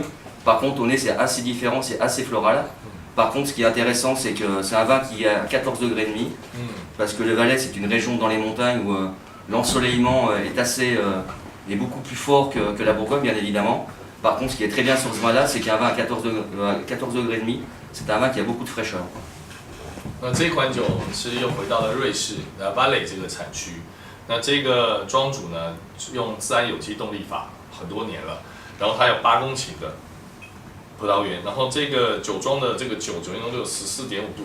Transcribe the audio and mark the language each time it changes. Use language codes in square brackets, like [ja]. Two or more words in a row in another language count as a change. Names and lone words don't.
[fr] Par contre au nez c'est assez différent, c'est assez floral. Par contre ce qui est intéressant c'est que c'est un vin qui est à 14 degrés et demi, parce que le Valais c'est une région dans les montagnes où l'ensoleillement est beaucoup plus fort que la Bourgogne bien évidemment. Par contre ce qui est très bien sur ce vin là c'est qu'un vin à 14 degrés et demi, c'est un vin qui a beaucoup de fraîcheur. [zh] 那这款酒我们是又回到了瑞士的巴雷这个产区。那这个庄主呢，用自然有机动力法很多年了，然后他有8公顷的葡萄园，然后这个酒庄的这个酒精度就有14.5度。